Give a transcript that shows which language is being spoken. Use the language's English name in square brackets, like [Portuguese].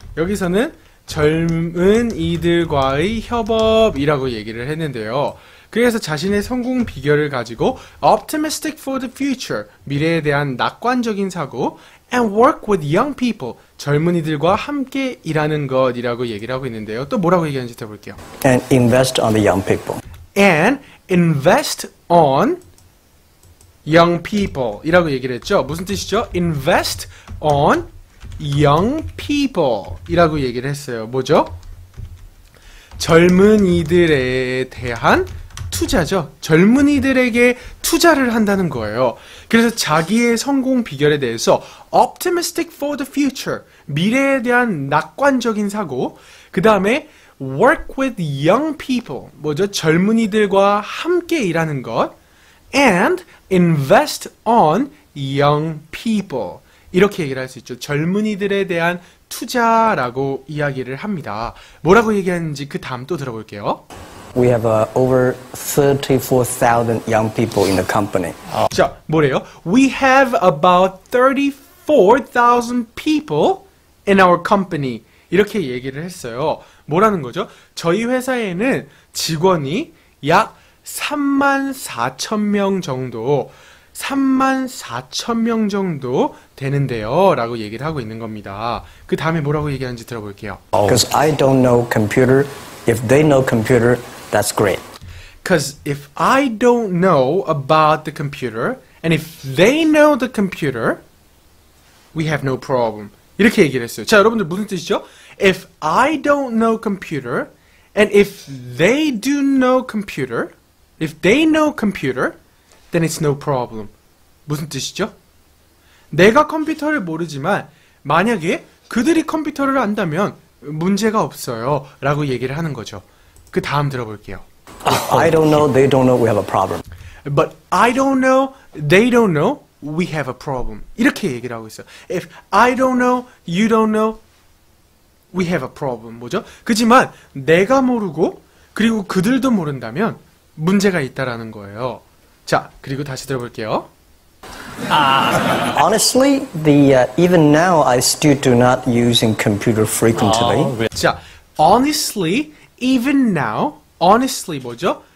[Korean] 여기서는 젊은이들과의 협업이라고 얘기를 했는데요. 그래서 자신의 성공 비결을 가지고 [English] optimistic for the future, [Korean] 미래에 대한 낙관적인 사고, [English] and work with young people, [Korean] 젊은이들과 함께 일하는 것이라고 얘기를 하고 있는데요. 또 뭐라고 얘기하는지 들어볼게요. [English] And invest on the young people. And invest on young people [Korean] 이라고 얘기를 했죠. 무슨 뜻이죠? [English] Invest on young people [Korean] 이라고 얘기를 했어요. 뭐죠? 젊은이들에 대한 투자죠. 젊은이들에게 투자를 한다는 거예요. 그래서 자기의 성공 비결에 대해서 [English] optimistic for the future, [Korean] 미래에 대한 낙관적인 사고, 그 다음에 [English] work with young people, [Korean] 뭐죠? 젊은이들과 함께 일하는 것, [English] and invest on young people. [Korean] 이렇게 얘기를 할 수 있죠. 젊은이들에 대한 투자라고 이야기를 합니다. 뭐라고 얘기하는지 그 다음 또 들어볼게요. [English] We have over 34,000 young people in the company. [Korean] 자, 뭐래요? [English] We have about 34,000 people in our company. [Korean] 이렇게 얘기를 했어요. 뭐라는 거죠? 저희 회사에는 직원이 약 34,000명 정도, 34,000명 정도 되는데요. 라고 얘기를 하고 있는 겁니다. 그 다음에 뭐라고 얘기하는지 들어볼게요. [English] Because I don't know computer. If they know computer, that's great. Because if I don't know about the computer, and if they know the computer, we have no problem. [Korean] 이렇게 얘기를 했어요. 자, 여러분들 무슨 뜻이죠? [English] If I don't know computer, and if they do know computer, if they know computer, then it's no problem. [Korean] 무슨 뜻이죠? 내가 컴퓨터를 모르지만 만약에 그들이 컴퓨터를 안다면 문제가 없어요. 라고 얘기를 하는 거죠. 그 다음 들어볼게요. [English] If I don't know, they don't know, we have a problem. But I don't know, they don't know, we have a problem. [Korean] 이렇게 얘기를 하고 있어요. [English] If I don't know, you don't know, we have a problem. [Korean] 뭐죠? 그지만 내가 모르고 그리고 그들도 모른다면 문제가 있다라는 거예요. 자, 그리고 다시 들어볼게요. [English] Honestly, even now I still do not using computer frequently. 자, honestly, even now, honestly [Korean] 뭐죠?